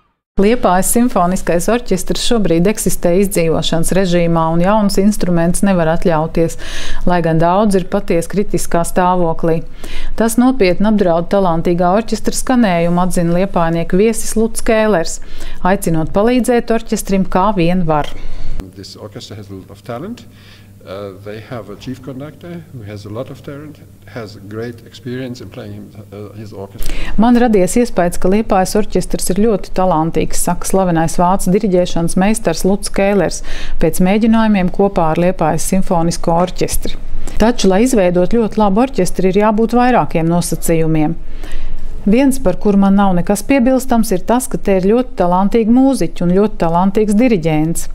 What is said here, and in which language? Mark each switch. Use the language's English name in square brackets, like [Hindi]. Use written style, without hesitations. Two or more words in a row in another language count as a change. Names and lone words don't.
[Latvian] Liepājas simfoniskais orķestrs šobrīd eksistē izdzīvošanas režīmā un jauns instruments nevar atļauties, lai gan daudz ir patiesi kritiskā stāvoklī. Tas nopietni apdraud talantīgā orķestra skanējumu, atzina liepājnieku viesis Luts Kēlers, aicinot palīdzēt orķestrim kā vien var. [English] This orchestra has a lot of talent. They have a chief conductor who has a lot of talent, has great experience in playing his orchestra. [Latvian] Man radies iespējas, ka Liepājas orķestrs ir ļoti talantīgs, saka slavenais vācu diriģēšanas meistars Luts Kēlers pēc mēģinājumiem kopā ar Liepājas simfonisko orķestri. Taču, lai izveidot ļoti labu orķestri, ir jābūt vairākiem nosacījumiem. Viens, par kuru man nav nekas piebilstams, ir tas, ka te ir ļoti talantīgi mūziķi un ļoti talantīgs diriģents.